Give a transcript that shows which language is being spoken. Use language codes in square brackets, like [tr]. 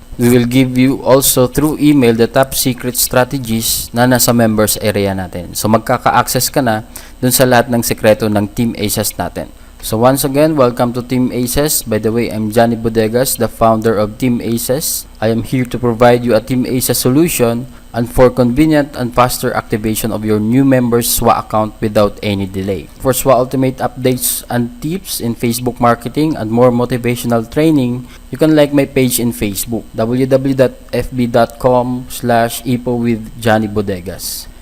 [en] We will give you also through email the top secret strategies [tl] na nasa members area natin. So magkaka-access ka na dun sa lahat ng sekreto ng Team Aces natin. [en] So once again, welcome to Team Aces. By the way, I'm Johnny Bodegas, the founder of Team Aces. I am here to provide you a Team Aces solution and for convenient and faster activation of your new members SWA account without any delay. For SWA Ultimate updates and tips in Facebook marketing and more motivational training, you can like my page in Facebook, www.fb.com/ipowithjohnnybodegas.